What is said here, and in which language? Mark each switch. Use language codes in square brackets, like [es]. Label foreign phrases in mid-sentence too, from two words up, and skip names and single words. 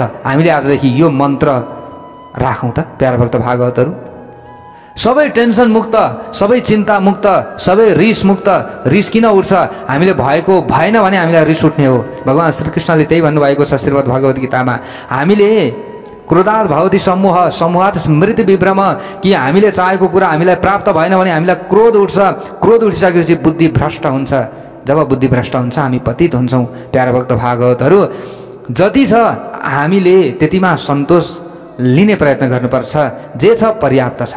[ne] हामीले आजदेखि यो मन्त्र राखौँ त प्यारा भक्त भागवतहरू। सबै टेन्सन मुक्त, सबै चिन्ता मुक्त, सबै रिस मुक्त। रिस किन उठ्छ? हामीले भएको भएन भने हामीलाई रिस उठ्ने हो। भगवान श्रीकृष्णले त्यही भन्नुभएको छ श्रीमद् भगवत गीतामा। हामीले [sa] क्रोधात् भवति समूह समूहात् स्मृति विभ्रम, [ne] कि हामीले चाहेको कुरा हामीलाई प्राप्त भएन भने हामीलाई क्रोध उठ्छ। क्रोध उठिसकेपछि बुद्धि भ्रष्ट हुन्छ। जब बुद्धि भ्रष्ट हुन्छ हामी पतित हुन्छौँ। प्यारा भक्त भागवतहरू, जति छ हामीले त्यतिमा सन्तोष लिने प्रयत्न गर्नुपर्छ। जे छ पर्याप्त छ।